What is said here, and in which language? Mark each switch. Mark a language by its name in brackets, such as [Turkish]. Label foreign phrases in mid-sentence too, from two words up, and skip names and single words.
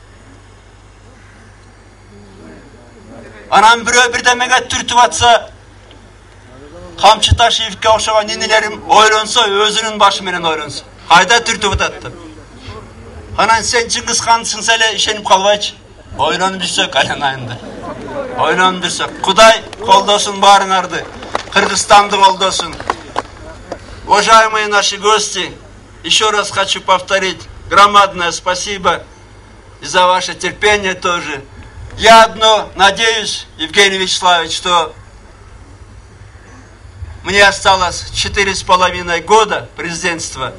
[Kyrgyz] Анан бирөө бирдемеге түртүп атса, Камчы Ташиевке окшогон инилерим ойлонсо, өзүнүн башы менен ойлонсо. Кайда түртүп атат деп. Анан сен Чыңгыз Хансың эле ишенип калбайчы. Ойлонуп жүрсөк айланайында. Ойлонуп жүрсөк. Кудай колдосун баарыңарды. Кыргызстанды колдосун. [Russian] Уважаемые наши гости, еще раз хочу повторить громадное спасибо и за ваше терпение тоже. Я одно надеюсь, Евгений Вячеславович, что мне осталось 4,5 года президентства.